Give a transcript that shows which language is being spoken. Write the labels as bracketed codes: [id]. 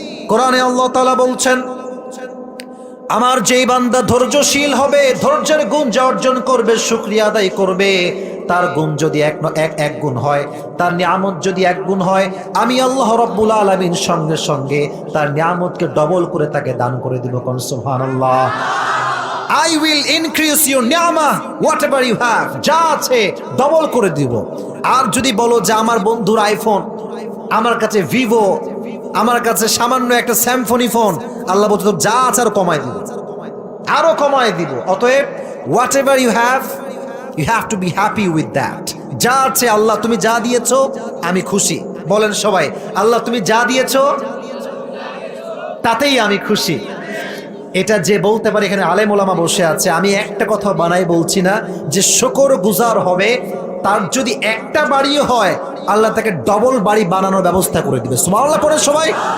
[bn] কোরআনে আল্লাহ তাআলা বলছেন, আমার যেই বান্দা ধৈর্যশীল হবে, ধৈর্যের গুণ যা অর্জন করবে, শুকরিয়া আদায় করবে, তার গুণ যদি এক গুণ হয়, তার নিয়ামত যদি 1 গুণ হয়, আমি আল্লাহ রাব্বুল আলামিন সঙ্গে সঙ্গে তার নিয়ামতকে ডবল করে তাকে দান করে দিব। কোন সুবহানাল্লাহ। [en] I will increase your নিয়ামা, whatever you have, [bn] যা আছে ডবল করে দিব। আর যদি বলো যে আমার বন্ধুর আইফোন, আমার কাছে ভিভো, আমার কাছে সামান্য একটা স্যামসং ফোন, আল্লাহ বলছে তো যা আছে আরো কমায় দিব, আরো কমায় দিব। [en] অতএব whatever you have, you have to be happy with that. [bn] যা আছে, আল্লাহ তুমি যা দিয়েছো আমি খুশি। বলেন সবাই, আল্লাহ তুমি যা দিয়েছো তাতেই আমি খুশি। এটা যে বলতে পারে, এখানে আলেম ওলামা বসে আছে, আমি একটা কথা বানাই বলছি না, যে শুকরগুজার হবে, তার যদি একটা বাড়িও হয় আল্লাহ তাকে ডবল বাড়ি বানানোর ব্যবস্থা করে দিবে। সুবহানাল্লাহ পড়ে সবাই।